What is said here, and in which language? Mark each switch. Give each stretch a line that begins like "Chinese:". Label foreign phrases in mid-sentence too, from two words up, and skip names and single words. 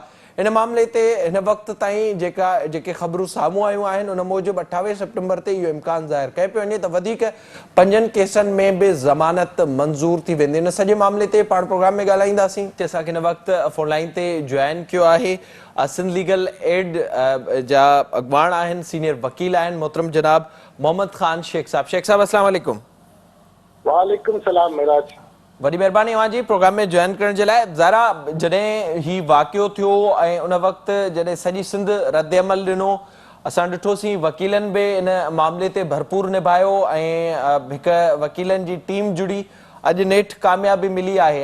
Sindhi: इन मामले ते हिन वक़्त ताईं जेके ख़बरूं साम्हूं आयूं आहिनि उन मूजिबि 28 सेप्टेम्बर ते इहो इम्कान ज़ाहिर कयो पियो वञे त वधीक 5 केसनि में बि ज़मानत मंज़ूर थी वेंदी। इन सॼे मामले ते पाण प्रोग्राम में ॻाल्हाईंदासीं। असांखे हिन वक़्तु
English: phone line
Sindhi: ते जॉइन कयो आहे सिंध लीगल एड जा अॻुवाण आहिनि, सीनियर वकील आहिनि, मोहतरम जनाब मोहम्मद ख़ान शेख साहब। शेख साहब
Arabic: السلام علیکم. وعلیکم سلام मेराज।
Sindhi: वॾी महिरबानी तव्हांजी प्रोग्राम में जॉइन करण जे लाइ। ज़ारा, जॾहिं ही वाक़ियो थियो ऐं उन वक़्तु जॾहिं सॼी सिंध रद्द अमल ॾिनो, असां ॾिठोसीं वकीलनि बि इन मामले ते भरपूर निभायो ऐं हिकु वकीलनि जी टीम जुड़ी, अॼु नेठि कामयाबी मिली आहे।